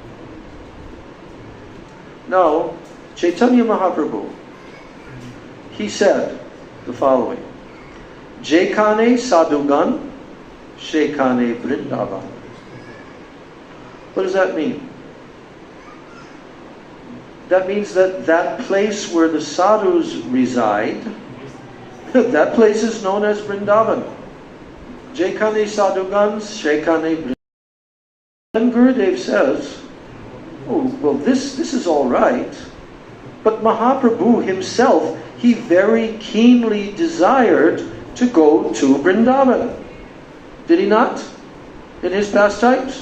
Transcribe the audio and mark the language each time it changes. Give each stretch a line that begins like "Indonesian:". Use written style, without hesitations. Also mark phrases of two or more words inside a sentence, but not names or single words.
English: Now, Chaitanya Mahaprabhu, he said the following:
Bangla: যেখানে সাধুগণ, সেখানে বৃন্দাবন.
English: What does that mean? that means that that place where the sadhus reside, that place is known as Vrindavan.
Bangla: যেখানে সাধুগণ, সেখানে বৃন্দাবন.
English: Then Gurudev says, oh, well, this is all right. But Mahaprabhu himself, he very keenly desired to go to Vrindavan. Did he not? In his pastimes?